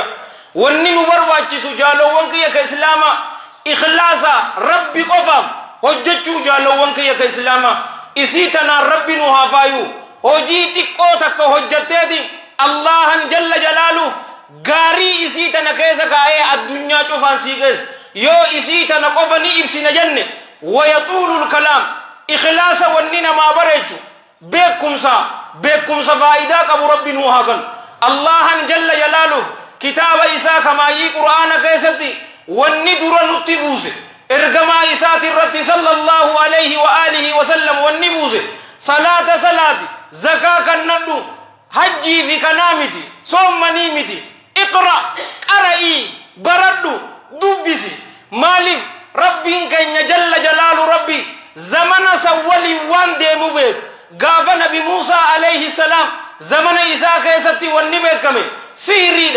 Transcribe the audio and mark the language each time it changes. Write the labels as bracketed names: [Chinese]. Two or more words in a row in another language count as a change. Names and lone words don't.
[Oromo] Wanni nu barbaachisu jaalawwan kiyya ka islaamaa ikhlaasa rabbi qofaaf hojjechuu jaalawwan kiyya ka islaamaa isii tanaan rabbi nu haafaayu hojii xiqqoo takka hojjatteeti Allahan [Arabic] جل جلاله [Oromo] gaarii isii tana keessa kaa'ee addunyaa cufaan sii keessa yoo isii tana qofa ni ibsina jenne [Arabic] ويطول الكلام [Oromo] ikhlaasa wanni namaa bareechu beekumsa faayidaa qabu rabbi nu haa kennu. Allahan [Arabic] جل جلاله [Oromo] kitaaba isaa kamaayii qur'aana keessatti wanni dura nutti buuse ergamaa isaati irratti [Arabic] صلى الله عليه وعلى آله وسلم [Oromo] wanni buuse salaata zakaa kannadhu hajjii fi kanaa miti soommanii miti iqra qara'ii baradhu dubbisi. Maaliif rabbiin keenya [Arabic] جل جلاله [Oromo] rabbi zamana sawwalii waan deemu beeku gaafa nabi Muusaa [Arabic] عليه السلام [Oromo] zamana isaa keessatti wanni beekame sihiriidha.